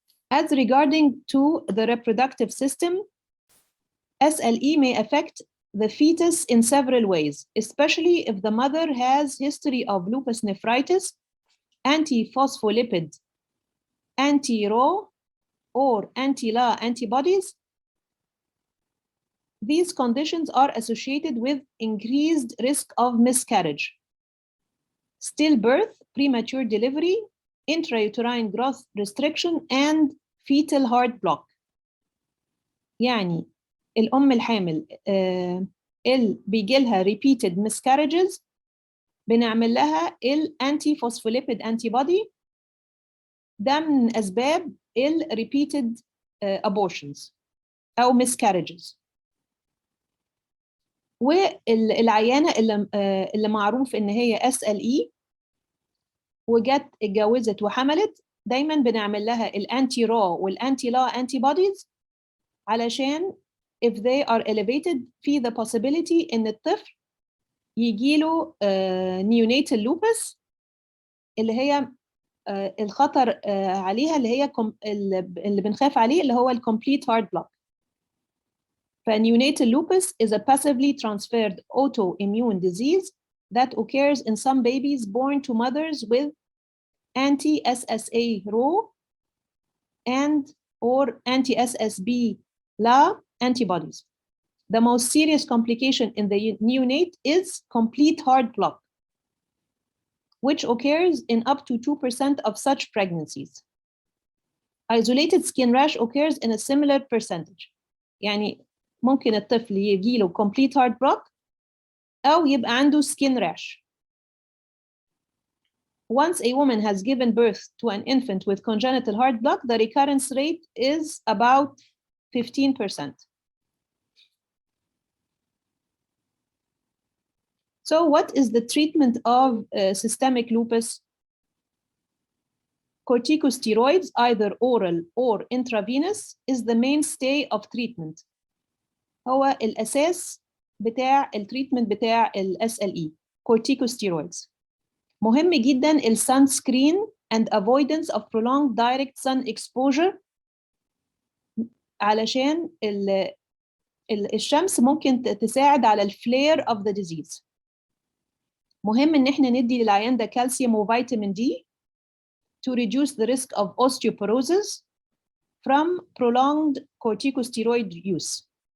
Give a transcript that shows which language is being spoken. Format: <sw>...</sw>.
<en>As regarding to the reproductive system, SLE may affect the fetus in several ways, especially if the mother has history of lupus nephritis, anti-phospholipid, anti-Ro, or anti-La antibodies. These conditions are associated with increased risk of miscarriage, stillbirth, premature delivery, intrauterine growth restriction, and fetal heart block.</en> <ar>يعني الأم الحامل اللي بيجي لها</ar> <en>repeated miscarriages</en> <ar>بنعمل لها anti-phospholipid antibody. ده من أسباب</ar> <en>repeated abortions</en> <ar>أو miscarriages. والعيانة اللي معروف إن هي SLE وجت اتجوزت وحملت، دايما بنعمل لها الانتي رو والانتي لا antibodies علشان</ar> <en>if they are elevated</en> <ar>في</ar> <en>the possibility</en> <ar>إن الطفل يجيله neonatal lupus اللي هي الخطر عليها اللي هي اللي بنخاف عليه اللي هو complete heart block.</ar> <en>فneonatal lupus is a passively transferred autoimmune disease that occurs in some babies born to mothers with anti-SSA Ro and or anti-SSB La antibodies. The most serious complication in the neonate is complete heart block, which occurs in up to 2% of such pregnancies. Isolated skin rash occurs in a similar percentage.</en> <ar>يعني ممكن الطفل يجيله complete heart block أو يبقى عنده skin rash.</ar> <en>Once a woman has given birth to an infant with congenital heart block, the recurrence rate is about 15%. So what is the treatment of systemic lupus? Corticosteroids, either oral or intravenous, is the mainstay of treatment.</en> <ar>هو الأساس بتاع التريتمنت بتاع ال SLE, corticosteroids. مهم جدا ال</ar> <en>sunscreen and avoidance of prolonged direct sun exposure</en> <ar>علشان الشمس ممكن تساعد على الفلير</ar> <en>of the disease.</en> <ar>مهم ان احنا ندي للعيان ده كالسيوم وفيتامين دي</ar> <en>to reduce the risk of osteoporosis from prolonged corticosteroid use.</en>